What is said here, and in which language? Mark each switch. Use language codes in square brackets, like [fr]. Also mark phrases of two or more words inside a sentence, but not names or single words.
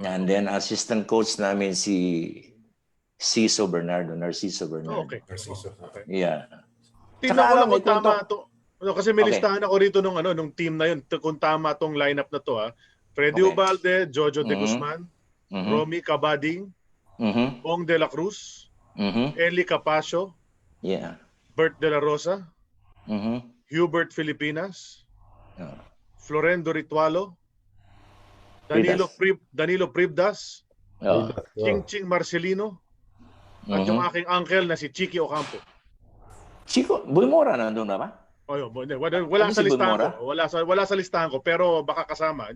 [en] And then assistant coach [tl] namin si [en] Narciso Bernardo. Oh, okay. [tl] Narciso. Okay. Yeah. Tingnan ko lang may kung tama to. Kasi may Okay. listahan ako rito nung team na yun, kung tama tong lineup na to. Freddy Okay. Ubalde, Jojo De Mhm. Guzman, Mhm. Romy Cabading, Mhm. Bong de la Cruz, Mhm. Eli Capacio, Yeah. Bert de la Rosa, Mhm. Hubert Filipinas, Yeah. Florendo Ritualo, Danilo Pribdas, Oh. Ching Marcelino, at yung Mhm. aking uncle na si Chicky Ocampo. Chico, Boy Mora nandun na ba? Wala Ano sa si listahan Bumora? ko. Wala sa listahan ko, pero baka kasama.